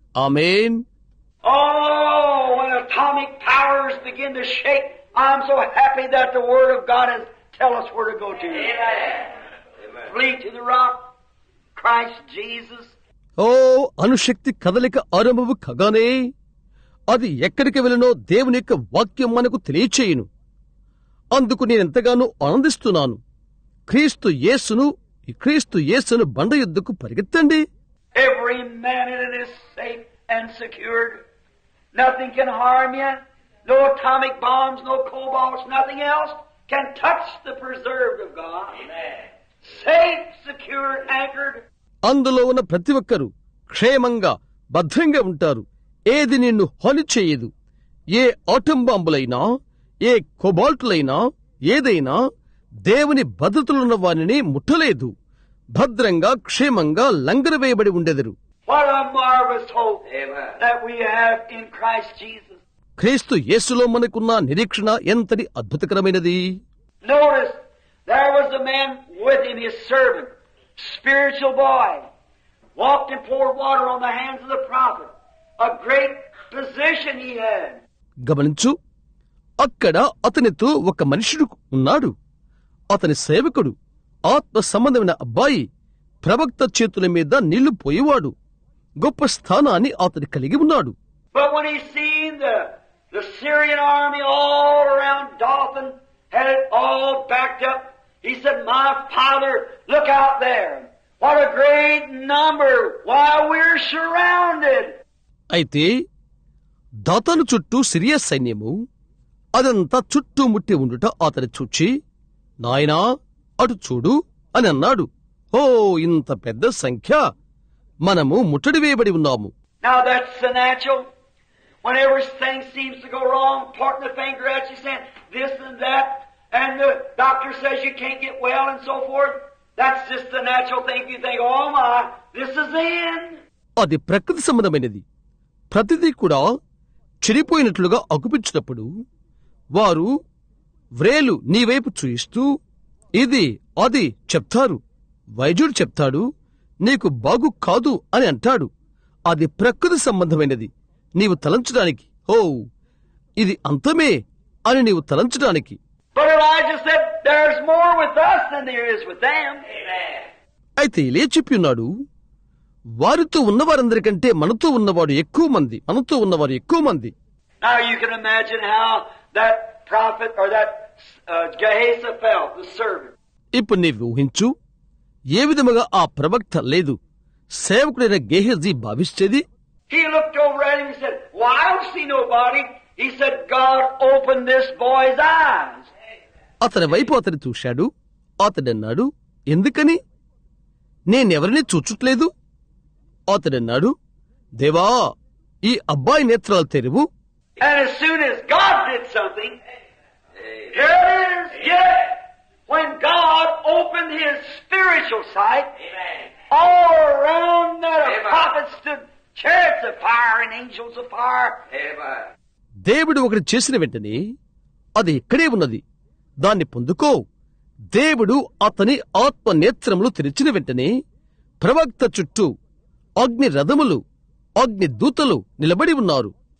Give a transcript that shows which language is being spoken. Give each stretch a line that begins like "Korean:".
Telugu: Amen.
English: Oh, when atomic powers begin to shake, I'm so happy that the Word of God has tell us where to go to. Amen. Flee to the rock, Christ Jesus.
Telugu: ఓ, అణుశక్తి కదలిక ఆరంభము కగానే అది ఎక్కడికి వెళ్ళనో దేవుని యొక్క వాక్యం మనకు తెలియచేయును. అందుకు నేనెంతగానో ఆనందిస్తున్నాను. క్రీస్తు యేసును బండ యుద్ధకు పరిగెత్తండి.
English: Every man in it is safe and secured. Nothing can harm you. No atomic bombs, no cobalts, nothing else can touch the preserved of God. Amen. Safe, secured, anchored.
Telugu: అందులో ఉన్న ప్రతి ఒక్కరూ క్షేమంగా భద్రంగా ఉంటారు. ఏది నిన్ను హాని చేయదు. ఏ ఆటం బాంబులైనా, ఏ కొబాల్టులైనా, ఏదైనా దేవుని భద్రతలున్న వారిని ముట్టలేదు. భద్రంగా క్షేమంగా లంగరు వేయబడి ఉండెదరు.
English: What a marvelous hope that we have in Christ Jesus.
Telugu: క్రీస్తు యేసులో మనకున్న నిరీక్షణ ఎంతటి అద్భుతకరమైనది.
English: Notice, there was a man with him, his servant, spiritual boy, walked and poured water on the hands of the prophet. A great position he had.
Telugu: గమనించు, అక్కడ అతనితో ఒక మనుషుడు ఉన్నాడు. అతని సేవకుడు, ఆత్మ సంబంధమైన అబ్బాయి, ప్రవక్త చేతుల మీద నీళ్లు పోయేవాడు. గొప్ప స్థానాన్ని అతను కలిగి ఉన్నాడు.
English: But when he seen the Syrian army all around Dothan, had it all backed up, he said, "My father, look out there. What a great number. Why, we're surrounded."
Telugu: అయితే దాతాను చుట్టూ సిరియా సైన్యము అదంతా చుట్టుముట్టి ఉండుట అతని చూచి, నాయనా అటు చూడు అని అన్నాడు. ఓ, ఇంత పెద్ద సంఖ్య, మనము ముట్టడి వేయబడి ఉన్నాము.
English: Now that's the natural. Whenever things seems to go wrong, pointing the finger at you, saying this and that, and the doctor says you can't get well and so forth, that's just the natural thing. You think, oh my, this is the end.
Telugu: అది ప్రకృతి సంబంధమైనది. ప్రతిదీ కూడా చెడిపోయినట్లుగా అగుపించినప్పుడు వారు వ్రేలు నీవైపు చూయిస్తూ ఇది అది చెప్తారు. వైద్యుడు చెప్తాడు, నీకు బాగు కాదు అని అంటాడు. అది ప్రకృతి సంబంధమైనది. నీవు తలంచడానికి, ఓ ఇది అంతమే అని నీవు తలంచడానికి.
English: But Elijah said, there's more with us than there is with them.
Telugu: అయితే ఇలే చెప్పిన్నాడు, వారితో ఉన్నవారందరికంటే మనతో ఉన్నవాడు ఎక్కువ మంది, మనతో ఉన్నవారు ఎక్కువ మంది.
English: Now you can imagine how that prophet or that Gehazi felt, the servant.
Telugu: ఇప్పుడు నీవు ఊహించు, ఏ విధముగా ఆ ప్రవక్త లేదు సేవకుడైన Gehazi భావించేది.
English: He looked over at him and said, "Well, I don't see nobody." He said, "God opened this boy's eyes."
Telugu: అతని వైపు అతను చూశాడు. అతడన్నాడు, ఎందుకని? నేనెవరిని చూచుట్లేదు. అతడన్నాడు, దేవా, ఈ అబ్బాయి నేత్రాలు తెరువు.
English: And as soon as God did something, here it is, get it. When God opened his spiritual sight, all around that a prophet stood chariots of fire and angels of fire.
Telugu: దేవుడు ఒకటి చేసిన వెంటనే అది ఇక్కడే ఉన్నది, దాన్ని పొందుకో. దేవుడు అతని ఆత్మ నేత్రములు తెరిచిన వెంటనే ప్రవక్త చుట్టూ అగ్ని రథములు, అగ్ని దూతలు నిలబడి ఉన్నారు.